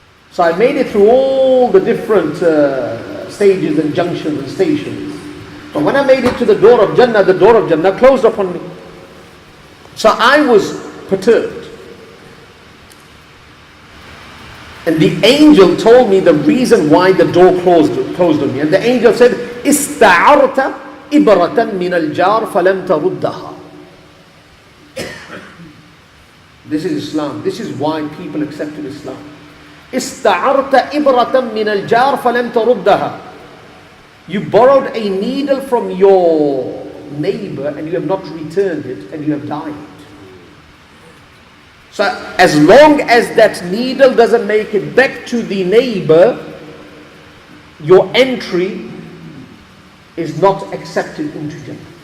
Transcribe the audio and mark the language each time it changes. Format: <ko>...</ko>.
<en>So I made it through all the different stages and junctions and stations. But when I made it to the door of Jannah closed upon me. So I was perturbed. And the angel told me the reason why the door closed on me. And the angel said,</en> <ar>استعرت إبرة من الجار فلم تردها.</ar> <en>This is Islam. This is why people accepted Islam.</en> <ar>استعرت إبرة من الجار فلم تردها.</ar> <en>You borrowed a needle from your neighbor and you have not returned it and you have died. So as long as that needle doesn't make it back to the neighbor, your entry is not accepted into Jannah.</en>